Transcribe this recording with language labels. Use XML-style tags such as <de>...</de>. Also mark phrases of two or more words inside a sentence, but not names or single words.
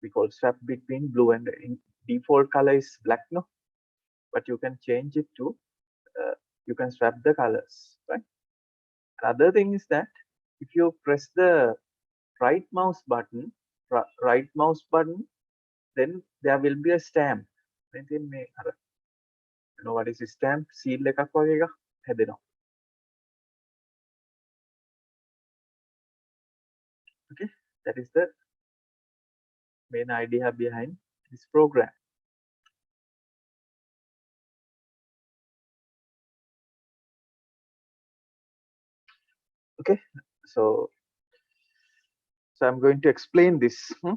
<en>we call swap between blue and in default color is black, no, but you can change it to you can swap the colors, right? Other thing is that if you press the right mouse button, then there will be a stamp. Then</en> <si>මේ අර</si> <en>you know what is a stamp?</en> <si>Seal එකක් වගේ එකක් හැදෙනවා.</si> <en>Okay, that is the main idea behind this program. Okay, so I'm going to explain this.</en>